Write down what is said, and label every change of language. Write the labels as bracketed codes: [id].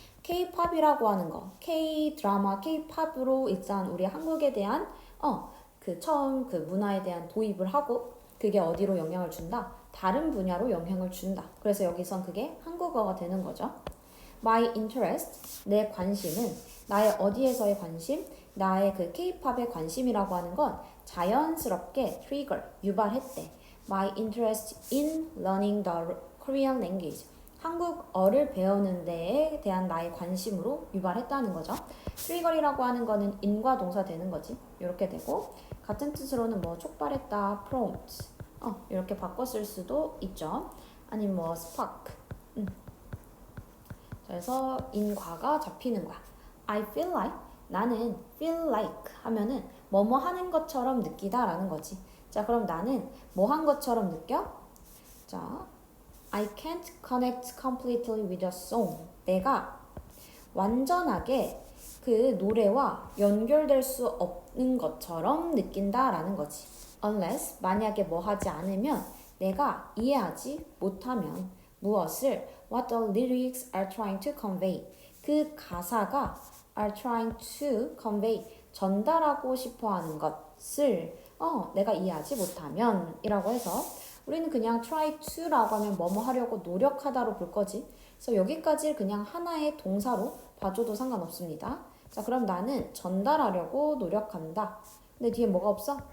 [ko] K-pop이라고 하는 거, K-드라마, K-pop으로 일단 우리 한국에 대한 그 처음 그 문화에 대한 도입을 하고 그게 어디로 영향을 준다? 다른 분야로 영향을 준다. 그래서 여기선 그게 한국어가 되는 거죠. [en] My interest, [ko] 내 관심은 나의 어디에서의 관심? 나의 그 K-pop의 관심이라고 하는 건 자연스럽게 trigger, 유발했대. [en] My interest in learning the Korean language. [ko] 한국어를 배우는 데에 대한 나의 관심으로 유발했다는 거죠. trigger이라고 하는 거는 인과 동사 되는 거지. 이렇게 되고 같은 뜻으로는 뭐 촉발했다, prompt. 이렇게 바꿔 쓸 수도 있죠. 아니면 뭐 spark. 그래서 인과가 잡히는 거야. [en] I feel like [ko] 나는 feel like 하면은 뭐뭐 하는 것처럼 느끼다 라는 거지. 자, 그럼 나는 뭐 한 것처럼 느껴? [en] 자, I can't connect completely with a song. [ko] 내가 완전하게 그 노래와 연결될 수 없는 것처럼 느낀다 라는 거지. Unless 만약에 뭐 하지 않으면 내가 이해하지 못하면 무엇을 [en] what the lyrics are trying to convey. [ko] 그 가사가 [en] are trying to convey. [ko] 전달하고 싶어 하는 것을 내가 이해하지 못하면 이라고 해서 우리는 그냥 try to라고 하면 뭐뭐 하려고 노력하다로 볼 거지. 그래서 여기까지 그냥 하나의 동사로 봐줘도 상관없습니다. 자, 그럼 나는 전달하려고 노력한다. 근데 뒤에 뭐가 없어?